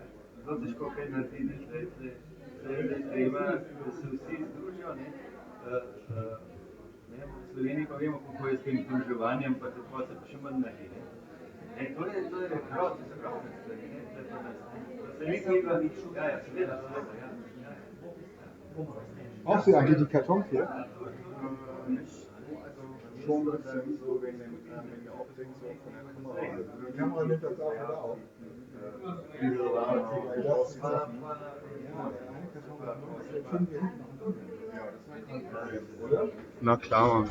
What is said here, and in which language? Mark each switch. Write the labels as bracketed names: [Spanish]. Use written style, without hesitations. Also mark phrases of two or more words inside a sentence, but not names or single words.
[Slovenian] Zelo težko kaj narediti, tle je treba, da se vsi združijo. V Sloveniji pa vemo, kako je s tem združevanjem, pa se pa še manj naredi. To je rekrot, se pravi, tle pa nas. Se mi kriva, ja, seveda. [German] Auch Sie eigentlich die Kartons hier? Schon ein bisschen so wegen der Optik so von der Kamera. Die Kamera nimmt das auch wieder auf. Na klar, Mann.